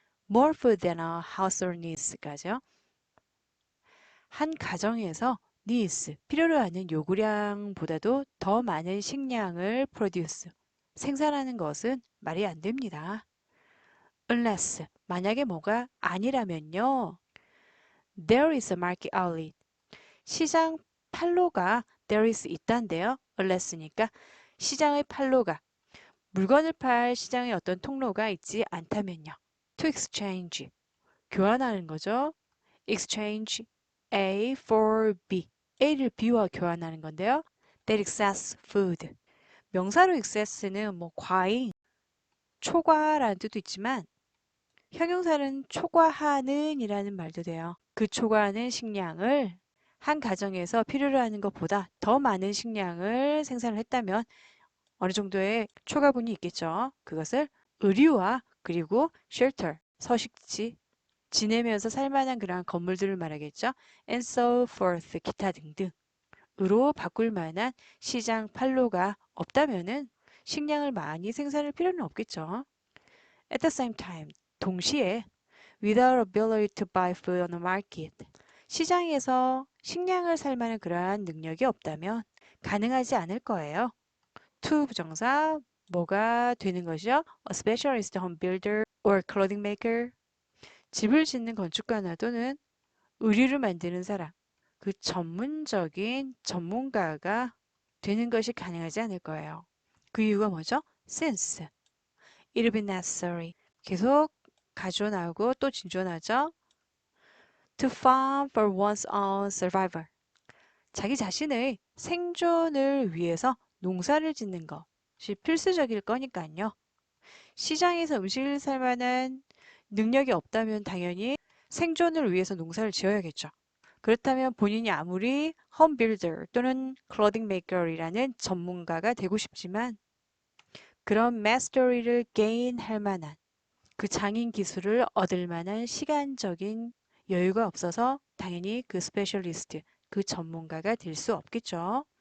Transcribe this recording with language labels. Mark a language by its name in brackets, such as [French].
[English] more food than a household needs까지요. [Korean] 한 가정에서 needs, 필요로 하는 요구량보다도 더 많은 식량을 produce, 생산하는 것은 말이 안 됩니다. unless, 만약에 뭐가 아니라면요. [English] there is a market outlet. [Korean] 시장 판로가 [English] there is [Korean] 있다인데요. [English] unless니까 [Korean] 시장의 판로가 물건을 팔 시장에 어떤 통로가 있지 않다면요. [English] To exchange [Korean] 교환하는 거죠. [English] Exchange A for B [Korean] A를 B와 교환하는 건데요. [English] That excess food [Korean] 명사로 excess는 뭐 과잉, 초과라는 뜻도 있지만 형용사는 초과하는 이라는 말도 돼요. 그 초과하는 식량을 한 가정에서 필요로 하는 것보다 더 많은 식량을 생산을 했다면 어느 정도의 초과분이 있겠죠. 그것을 의류와 그리고 shelter, 서식지, 지내면서 살만한 그러한 건물들을 말하겠죠. [English] And so forth, [Korean] 기타 등등. 으로 바꿀 만한 시장 판로가 없다면은 식량을 많이 생산할 필요는 없겠죠. [English] At the same time, [Korean] 동시에 [English] without ability to buy food on the market, [Korean] 시장에서 식량을 살 만한 그러한 능력이 없다면 가능하지 않을 거예요. to 부정사 뭐가 되는 것이요? [English] A specialist home builder or clothing maker. [Korean] 집을 짓는 건축가나 또는 의류를 만드는 사람. 그 전문적인 전문가가 되는 것이 가능하지 않을 거예요. 그 이유가 뭐죠? [English] Since it will be necessary. [Korean] 계속 가져 나오고 또 진주하죠. [English] To farm for one's own survival. [Korean] 자기 자신의 생존을 위해서 농사를 짓는 것이 필수적일 거니까요. 시장에서 음식을 살 만한 능력이 없다면 당연히 생존을 위해서 농사를 지어야겠죠. 그렇다면 본인이 아무리 홈빌더 또는 클로딩 메이커이라는 전문가가 되고 싶지만 그런 마스터리를 게인할 만한 그 장인 기술을 얻을 만한 시간적인 여유가 없어서 당연히 그 스페셜리스트, 그 전문가가 될 수 없겠죠.